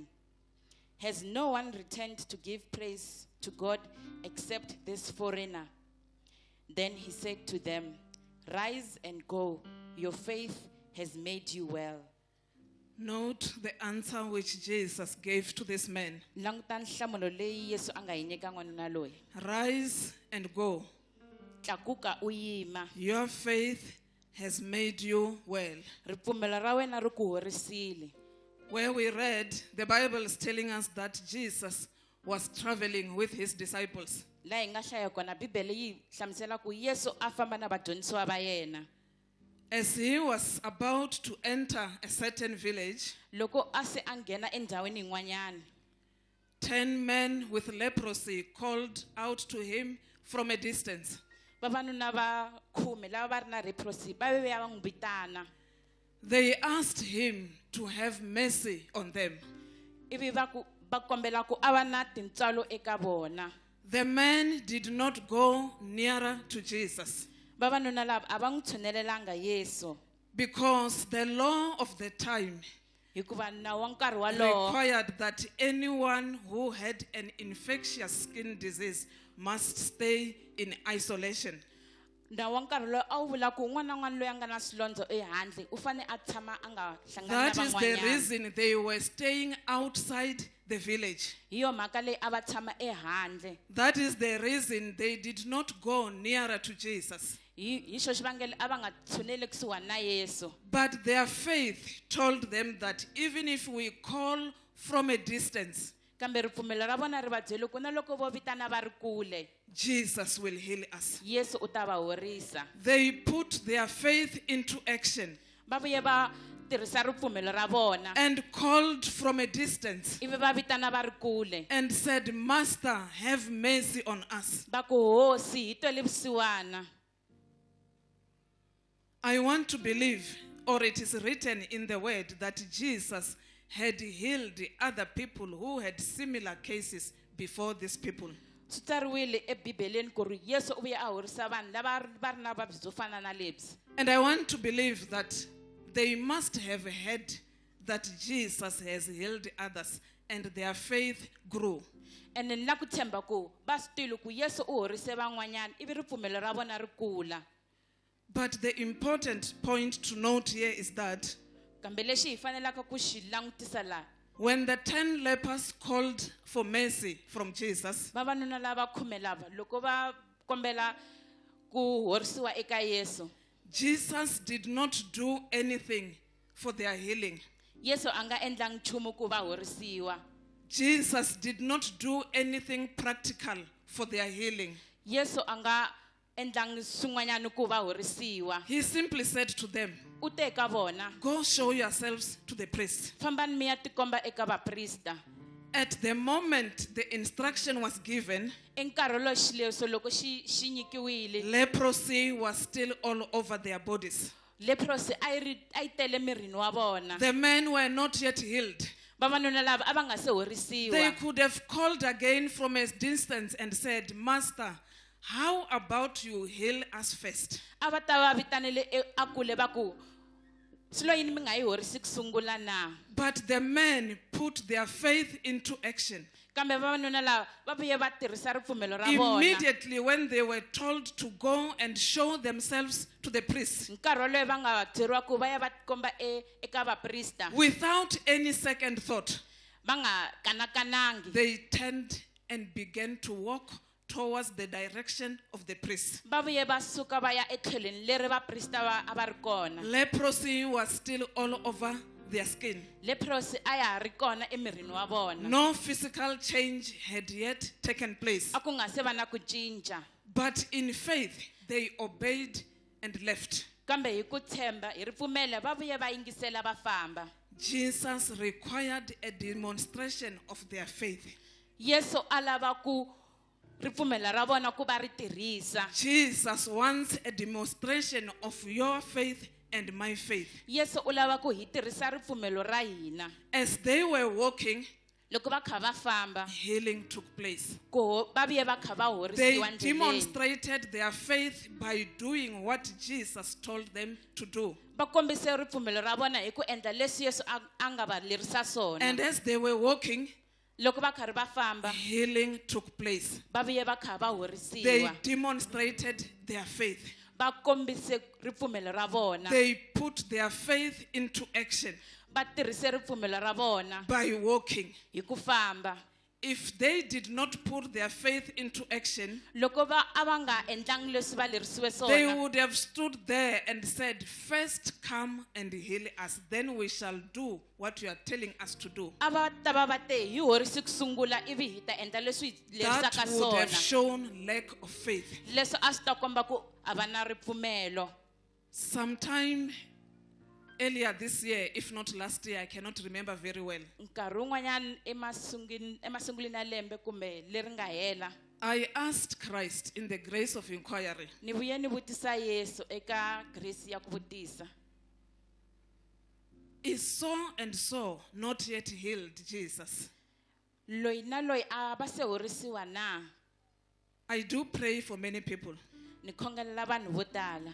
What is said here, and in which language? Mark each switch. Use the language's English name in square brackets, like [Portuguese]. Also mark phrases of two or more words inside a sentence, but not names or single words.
[English] Has no one returned to give praise to God except this foreigner?" Then he said to them, "Rise and go. Your faith has made you well." Note the answer which Jesus gave to this man. [Tsonga] Langutani nhlamulo leyi Yesu a nga yi nyika n'wanuna loyi. [English] Rise and go. [Tsonga] Tlakuka u yima. [English] Your faith has made you well. [Tsonga] Ripfumelo ra wena ri ku horisile. [English] Where we read, the Bible is telling us that Jesus was traveling with his disciples. [Tsonga] La hi nga hlaya kona Bibele yi hlamusela ku Yesu a famba na vadyondzisiwa va yena. [English] As he was about to enter a certain village, [Tsonga] Loko a se a nghena endhawini yin'wanyana, [English] 10 men with leprosy called out to him from a distance. [Tsonga] vavanuna va 10 lava va ri na leprosy va ve va n'wi vitana. [English] They asked him to have mercy on them. [Tsonga] Ivi va kombela ku a va na tintswalo eka vona. [English] The men did not go nearer to Jesus [Tsonga] Vavanuna lava a va n'wi tshunelelanga Yesu [English] because the law of the time [Tsonga] hikuva nawu wa nkarhi walowo [English] required that anyone who had an infectious skin disease must stay in isolation. [Tsonga] nawu wa nkarhi lowu a wu vula ku un'wana na un'wana loyi a nga na swilondzo ehandle u fane a tshama a nga hlangani na [English] That is the [Tsonga] van'wanyana. [English] reason they were staying outside the village. [Tsonga] Hi yo mhaka leyi a va tshama ehandle. [English] That is the reason they did not go nearer to Jesus. [Tsonga] Hi xo xivangelo a va nga tshuneli kusuhani na Yesu. [English] But their faith told them that even if we call from a distance, [Tsonga] Kambe ripfumelo ra vona ri va byele ku na loko vo vitana va ri kule, [English] Jesus will heal us. [Tsonga] Yesu u ta va horisa. [English] They put their faith into action [Tsonga] Va vuye va tirhisa ripfumelo ra vona. [English] and called from a distance [Tsonga] Ivi va vitana va ri kule. [English] and said, "Master, have mercy on us." [Tsonga] Va ku hosi hi twele vusiwana. [English] I want to believe, or it is written in the word that Jesus had healed other people who had similar cases before these people. And I want to believe that they must have heard that Jesus has healed others and their faith grew. And in [Tsonga] Lakutemba ko, bastilu ku Yesu o horise van'wanyana, ivi ripfumelo ra vona ri kula. [English] But the important point to note here is that [Tsonga] Kambe lexi hi fanelaka ku xi langutisa laha, [English] when the 10 lepers called for mercy from Jesus, [Tsonga] vavanuna lava 10 lava loko va kombela ku horisiwa eka Yesu, [English] Jesus did not do anything for their healing. [Tsonga] Yesu a nga endlangi nchumu ku va horisiwa. [English] Jesus did not do anything practical for their healing. [Tsonga] Yesu a nga endlangi swin'wanyana ku va horisiwa. [English] He simply said to them, [Tsonga] U te eka vona, [English] go show yourselves to the priest. [Tsonga] fambani mi ya tikomba eka vaprista. [English] At the moment the instruction was given, [Tsonga] Enkarhi lowu xileriso loko xi nyikiwile, [English] leprosy was still all over their bodies. [Tsonga] leprosi a yi tele mirini wa vona. [English] The men were not yet healed. [Tsonga] Vavanuna lava a va nga se [English] They [Tsonga] horisiwa. [English] could have called again from a distance and said, Master, how about you heal us first? [Tsonga] A va ta va vitanele a kule va ku, swilo yini mi nga yi horisi ku sungula na? [English] But the men put their faith into action. [Tsonga] Kambe vavanuna lava va vuye va tirhisa ripfumelo ra vona. [English] Immediately when they were told to go and show themselves to the priest, [Tsonga] Nkarhi wolowo va nga byeriwa ku va ya va komba eka vaprista, [English] without any second thought, [Tsonga] va nga kanakanangi. [English] they turned and began to walk towards the direction of the priest. [Tsonga] Va vuye va suka va ya etlhelweni leri vaprista a va ri kona. [English] Leprosy was still all over their skin. [Tsonga] Leprosi a ya ha ri kona emirini wa vona. [English] No physical change had yet taken place. [Tsonga] A ku nga se va na ku cinca. [English] But in faith, they obeyed and left. [Tsonga] Kambe hi ku tshemba hi ripfumelo va vuye va yingisela va famba. [English] Jesus required a demonstration of their faith. [Tsonga] Yesu a lava ku ripfumelo ra vona ku va ri tirhisa. [English] Jesus wants a demonstration of your faith and my faith. [Tsonga] Yesu u lava ku hi tirhisa ripfumelo ra hina. [English] As they were walking, [Tsonga] Loko va kha va famba, [English] healing took place. [Tsonga] ku va vuye va kha va [English] They [Tsonga] horisiwa ndleleni. [English] demonstrated their faith by doing what Jesus told them to do. [Tsonga] Va kombise ripfumelo ra vona hi ku endla leswi Yesu a nga va lerisa swona. [English] And as they were walking, [Tsonga] Loko va karhi va famba, [English] healing took place. [Tsonga] va vuye va kha va [English] They [Tsonga] horisiwa. [English] demonstrated their faith. [Tsonga] Va kombise ripfumelo ra vona. [English] They put their faith into action [Tsonga] Va tirhise ripfumelo ra vona [English] by walking. [Tsonga] hi ku famba. [English] If they did not put their faith into action, [Tsonga] Loko a va nga endlangi leswi va lerisiwe [English] they [Tsonga] swona, [English] would have stood there and said, first come and heal us, then we shall do what you are telling us to do. [Tsonga] a va ta va te hi horisi ku sungula ivi hi ta endla leswi hi [English] That [Tsonga] lerisaka [English] would have [Tsonga] swona. [English] shown lack of faith. [Tsonga] Leswi a swi ta komba ku a va na ripfumelo. [English] Sometime earlier this year, if not last year, I cannot remember very well, [Tsonga] Nkarhi wun'wanyana emasunguleni ya lembe kumbe leri nga hela, [English] I asked Christ in the grace of inquiry, [Tsonga] ni vuye ni vutisa Yesu eka grace ya ku vutisa. [English] is so and so not yet healed, Jesus? [Tsonga] Loyi na loyi a va se horisiwa na? [English] I do pray for many people, [Tsonga] Ni khongelela vanhu vo tala.